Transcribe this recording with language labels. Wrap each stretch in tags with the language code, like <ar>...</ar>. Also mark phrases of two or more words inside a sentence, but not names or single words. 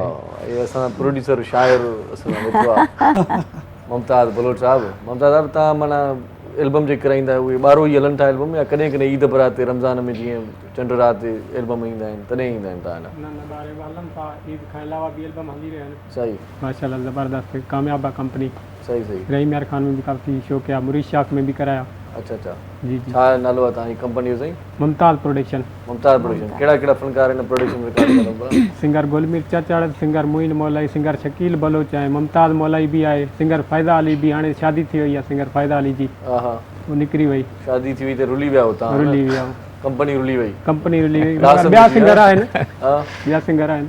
<sd>इहे असां प्रोड्यूसर शाइर असां वेठो आहे मुमताज़ बलोच साहब। मुमताज़ साहब तव्हां माना एल्बम जे कराईंदा आहियो उहे ॿारो ई हलनि था एल्बम या कॾहिं कॾहिं ईद बरात ते रमज़ान में जीअं चंड रात ते एल्बम ईंदा आहिनि तॾहिं ईंदा आहिनि तव्हां न न ॿार हलनि था ईद खां अलावा बि एल्बम हली रहिया आहिनि सही माशाल्लाह ज़बरदस्त कामयाब आहे कंपनी सही सही</sd> <ur>رحیم یار خان میں بھی کافی شو کیا مرید شاخ میں بھی کرایا اچھا اچھا</ur> <sd>जी जी छा नालो आहे तव्हांजी कंपनी जो साईं मुमताज़ प्रोडक्शन मुमताज़ प्रोडक्शन कहिड़ा कहिड़ा फनकार हिन प्रोडक्शन में काम कंदा सिंगर गुलमीर चचाड़ सिंगर मोइन मौलाई सिंगर शकील बलोच आहे मुमताज़ मौलाई भी आहे सिंगर फ़ाइदा अली भी हाणे शादी थी वई आहे सिंगर फ़ाइदा अली जी हा हा वो निकिरी वई शादी थी वई त रुली विया हो तव्हां रुली विया कंपनी रुली वई कंपनी रुली वई रास ॿिया में सिंगर आहिनि हा ॿिया सिंगर आहिनि</sd>